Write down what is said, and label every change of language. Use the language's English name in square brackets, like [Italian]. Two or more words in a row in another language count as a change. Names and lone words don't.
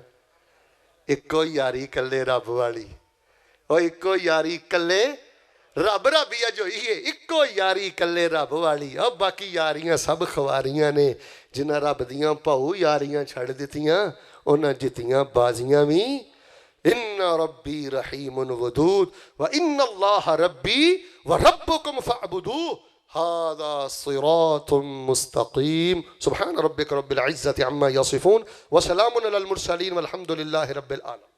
[Punjabi] ਇੱਕੋ ਯਾਰੀ ਇਕੱਲੇ ਰੱਬ ਵਾਲੀ, ਉਹ ਇੱਕੋ ਯਾਰੀ ਇਕੱਲੇ ਰੱਬ ਰੱਬੀ ਅਜ ਹੋਈ ਹੈ। ਇੱਕੋ ਯਾਰੀ ਇਕੱਲੇ ਰੱਬ ਵਾਲੀ। ਆ ਬਾਕੀ ਯਾਰੀਆਂ ਸਭ ਖਵਾਰੀਆਂ ਨੇ। ਜਿਨ੍ਹਾਂ ਰੱਬ ਦੀਆਂ ਭਾਊ ਯਾਰੀਆਂ ਛੱਡ ਦਿੱਤੀਆਂ, ਉਹਨਾਂ ਜਿੱਤੀਆਂ ਬਾਜ਼ੀਆਂ ਵੀ। [Arabic] إن ربي رحيم ودود وإن الله ربي وربكم فاعبدوه هذا صراط مستقيم. سبحان ربك رب العزة عما يصفون وسلام على المرسلين والحمد لله رب العالمين.